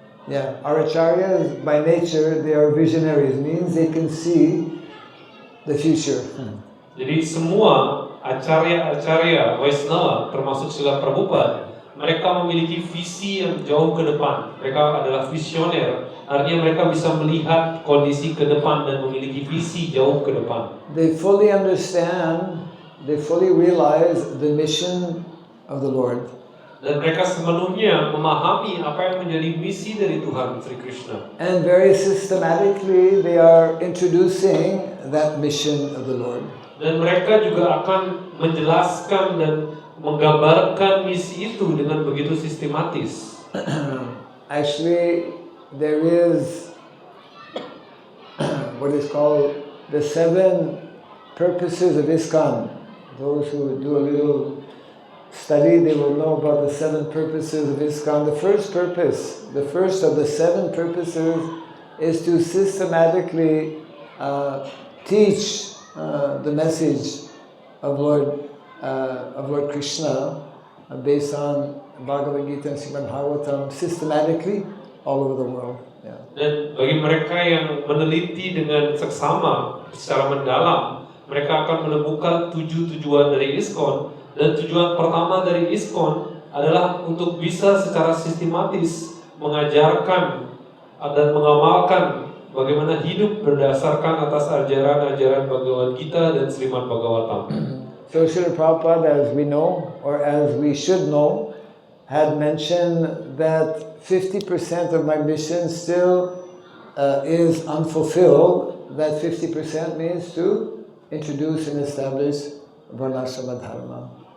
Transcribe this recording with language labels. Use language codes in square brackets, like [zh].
[en] Yeah, our acharyas by nature, they are visionaries, means they can see the future. [id] Jadi semua acarya-acarya Vaishnava termasuk Srila Prabhupada, mereka memiliki visi yang jauh ke depan. Mereka adalah visioner, artinya mereka bisa melihat kondisi ke depan dan memiliki visi jauh ke depan. [en] They fully understand, they fully realize the mission of the Lord. [id] Dan mereka sepenuhnya memahami apa yang menjadi misi dari Tuhan Sri Krishna. [en] And very systematically they are introducing that mission of the Lord. [id] Dan mereka juga akan menjelaskan dan menggambarkan misi itu dengan begitu sistematis. [en] Actually, there is what is called the 7 purposes of ISKCON. Those who do a little study, they will know about the 7 purposes of ISKCON. The first purpose, the first of the 7 purposes, is to systematically teach the message of Lord Krishna based on Bhagavad Gita and Srimad Bhagavatam systematically all over the world. Yeah. [id] Dan bagi mereka yang meneliti dengan seksama secara mendalam, mereka akan menemukan 7 tujuan dari ISKCON. Dan tujuan pertama dari ISKCON adalah untuk bisa secara sistematis mengajarkan dan mengamalkan bagaimana hidup berdasarkan atas ajaran-ajaran Bhagavad Gita dan Srimad Bhagavatam. [en] So Srila Prabhupada, as we know, or as we should know, had mentioned that 50% of my mission still is unfulfilled. That 50% means to introduce and establish Varnashrama Dharma.